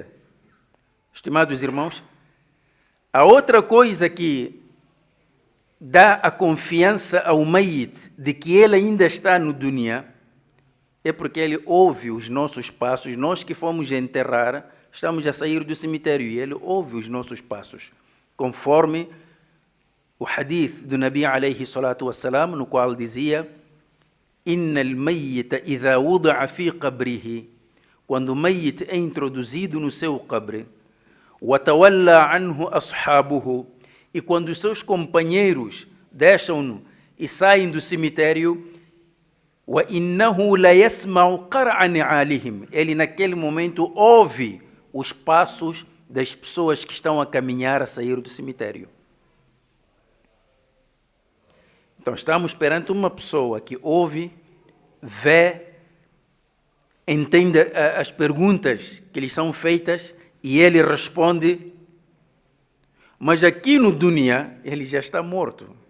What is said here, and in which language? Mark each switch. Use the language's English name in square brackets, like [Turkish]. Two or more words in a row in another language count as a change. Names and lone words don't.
[Portuguese] Estimados irmãos, a outra coisa que dá a confiança ao Mayyit de que ele ainda está no dunya é porque ele ouve os nossos passos. Nós que fomos enterrar, estamos a sair do cemitério e ele ouve os nossos passos, conforme o hadith [Arabic] do نبي عليه الصلاة والسلام, [Portuguese] no qual dizia: [Arabic] إن الميت إذا وضع في قبره, [Portuguese] quando o Mayyit é introduzido no seu qabr, [Arabic] وتولى عنه أصحابه, [Portuguese] e quando os seus companheiros deixam-no e saem do cemitério, [Arabic] وَإِنَّهُ لَيَسْمَعُ قَرْعَ نِعَالِهِمْ, [Portuguese] ele naquele momento ouve os passos das pessoas que estão a caminhar a sair do cemitério. Então estamos perante uma pessoa que ouve, vê, entende as perguntas que lhe são feitas e ele responde, mas aqui no dunya ele já está morto.